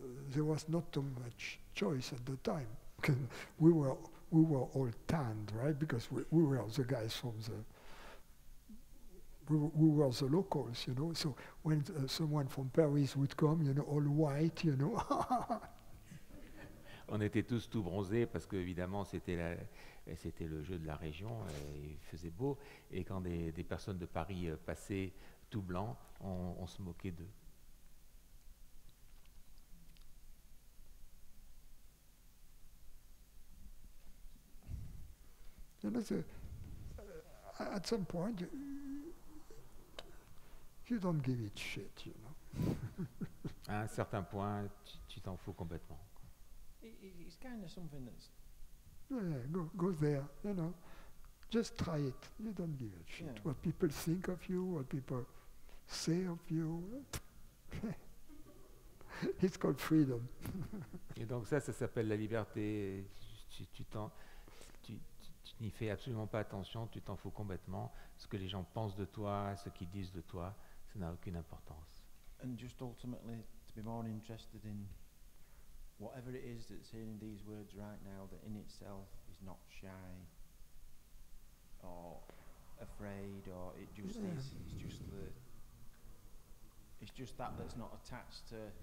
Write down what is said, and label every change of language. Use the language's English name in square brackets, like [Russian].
[English] There was not too much choice at the time. We were all tanned, right? Because we were the guys from we were the locals, So when someone from Paris would come, all white, [French] On était tous tout bronzés parce que évidemment c'était le jeu de la région, il faisait beau, et quand des personnes de Paris passaient tout blanc, on se moquait d'eux. [English] At some point, you don't give it shit, [French] À un certain point, tu t'en fous complètement. [English] It's kind of something that's... Yeah, go there, Just try it. You don't give a shit. Yeah. What people think of you, what people say of you. It's called freedom. [French] Et donc ça s'appelle la liberté. Tu n'y fais absolument pas attention, tu t'en fous complètement. Ce que les gens pensent de toi, ce qu'ils disent de toi, ça n'a aucune importance. [English] And just ultimately to be more interested in whatever it is that's in these words right now that in itself is not shy or afraid, or it just is. It's just that's not attached to.